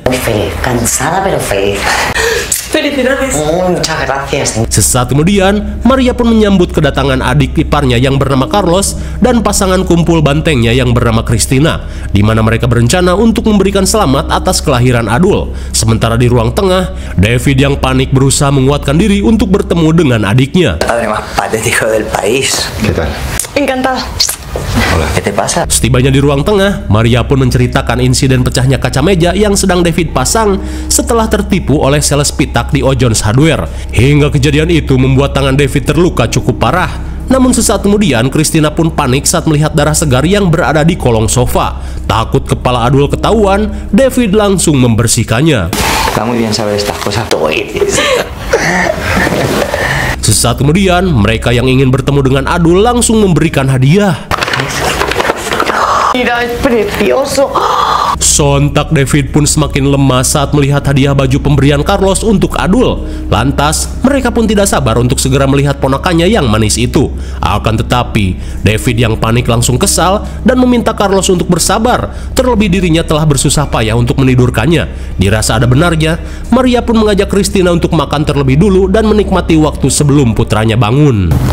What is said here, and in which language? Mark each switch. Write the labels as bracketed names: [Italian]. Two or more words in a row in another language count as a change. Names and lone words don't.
[Spanish] Feliz, cansada pero feliz. Felicidades. Muchas gracias. [Indonesian] Sesaat kemudian, Maria pun menyambut kedatangan adik iparnya yang bernama Carlos dan pasangan kumpul bantengnya yang bernama Christina, di mana mereka berencana untuk memberikan selamat atas kelahiran Adul. Sementara di ruang tengah, David yang panik berusaha menguatkan diri untuk bertemu dengan adiknya. [Spanish] Padre más patético del país. ¿Qué tal? Encantada. Hola, ¿qué te pasa? [Indonesian] Setibanya di ruang tengah, Maria pun menceritakan insiden pecahnya kaca meja yang sedang David pasang setelah tertipu oleh sales pitak di O'John's Hardware. Hingga kejadian itu membuat tangan David terluka cukup parah. Namun sesaat kemudian, Christina pun panik saat melihat darah segar yang berada di kolong sofa. Takut kepala Adul ketahuan, David langsung membersihkannya. [Spanish] Está muy bien saber estas cosas. [Indonesian] Sesaat kemudian, mereka yang ingin bertemu dengan Adul langsung memberikan hadiah. [Spanish] Mira, es precioso. [Indonesian] Sontak David pun semakin lemas saat melihat hadiah baju pemberian Carlos untuk Adul. Lantas, mereka pun tidak sabar untuk segera melihat ponakannya yang manis itu. Akan tetapi, David yang panik langsung kesal dan meminta Carlos untuk bersabar. Terlebih dirinya telah bersusah payah untuk menidurkannya. Dirasa ada benarnya, Maria pun mengajak Christina untuk makan terlebih dulu dan menikmati waktu sebelum putranya bangun.